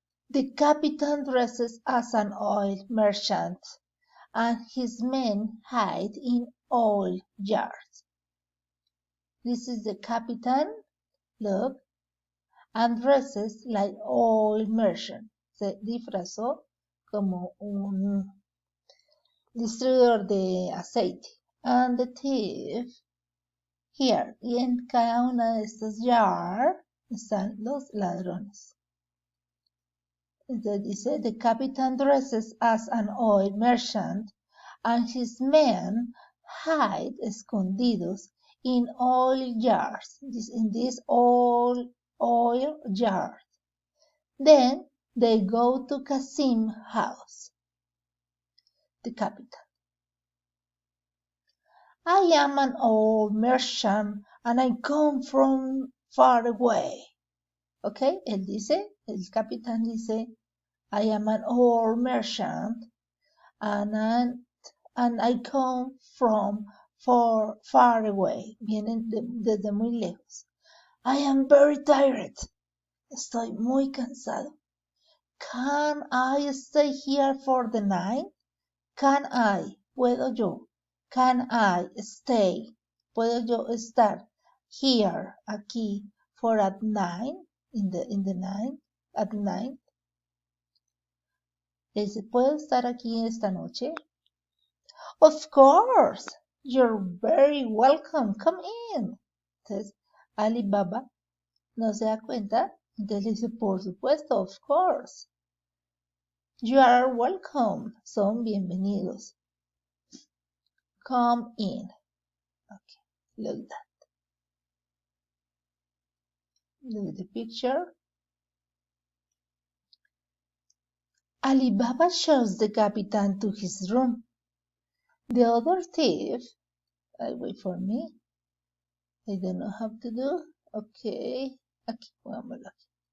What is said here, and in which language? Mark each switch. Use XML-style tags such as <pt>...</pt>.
<en>The captain dresses as an oil merchant and his men hide in oil jars. This is the captain, look, and dresses like oil merchant.</en> <es>Se disfrazó como un distribuidor de aceite.</es> <en>And the thief, here,</en> <es>y en cada una de estas jars están los ladrones. Entonces dice,</es> <en>the captain dresses as an oil merchant and his men hide</en> <es>escondidos</es> <en>in oil jars, in these oil jars. Then they go to Kasim's house. The captain. I am an old merchant and I come from far away. Okay,</en> <es>él dice, el capitán dice,</es> <en>I am an old merchant and I come from far away.</en> <es>Vienen desde muy lejos.</es> <en>I am very tired.</en> <es>Estoy muy cansado.</es> <en>Can I stay here for the night? Can I?</en> <es>¿Puedo yo?</es> <en>Can I stay?</en> <es>¿Puedo yo estar</es> <en>here,</en> <es>aquí,</es> <en>for at night? In the night? At night?</en> <es>¿Puedo estar aquí esta noche?</es> <en>Of course. You're very welcome. Come in.</en> <es>Entonces, Alibaba no se da cuenta. Entonces le dice, por supuesto,</es> <en>of course. You are welcome.</en> <es>Son bienvenidos.</es> <en>Come in. Okay, look at that. Look at the picture. Alibaba shows the captain to his room. The other thief, wait for me. I don't know how to do.</en> <es>Okay, aquí, pongámoslo aquí.</es>